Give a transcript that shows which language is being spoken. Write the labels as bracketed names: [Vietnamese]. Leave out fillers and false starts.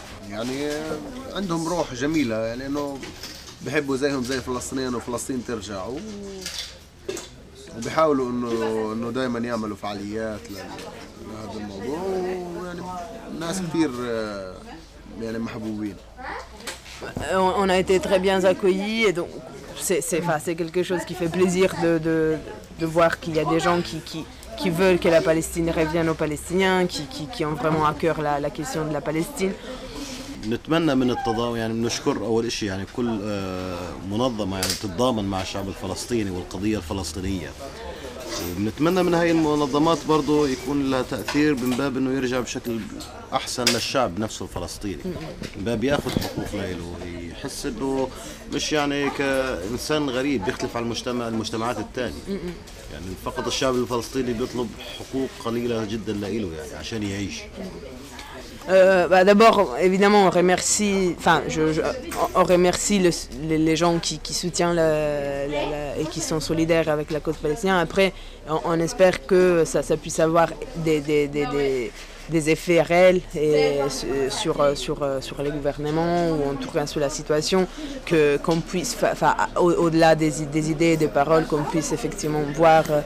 [Arabic] يعني عندهم روح جميلة يعني إنه بحبوا زيهم زي فلسطينيين وفلسطين ترجع وبيحاولوا إنه دائما يعملوا فعاليات لهذا الموضوع ويعني ناس كثير يعني محبوبين. [French] On a été très bien accueillis et donc c'est quelque chose qui fait plaisir de voir qu'il y a des gens qui veulent que la Palestine revienne aux Palestiniens qui ont vraiment à cœur la question de la Palestine. [Arabic] نتمنى من التضامن يعني بنشكر اول شيء يعني كل منظمه يعني تتضامن مع الشعب الفلسطيني والقضيه الفلسطينيه ونتمنى من هاي المنظمات برضو يكون لها تأثير من باب انه يرجع بشكل احسن للشعب نفسه الفلسطيني، باب ياخذ حقوق ليله، يحس انه مش يعني كانسان غريب بيختلف عن المجتمع المجتمعات الثانية. يعني فقط الشعب الفلسطيني بيطلب حقوق قليلة جدا لإله يعني عشان يعيش. [French] D'abord, évidemment, on remercie. Enfin, on remercie les gens qui soutiennent et qui sont solidaires avec la cause palestinienne. Après, on espère que ça puisse avoir des effets réels et sur les gouvernements ou en tout cas sur la situation, que qu'on puisse, enfin, au-delà des idées et des paroles, qu'on puisse effectivement voir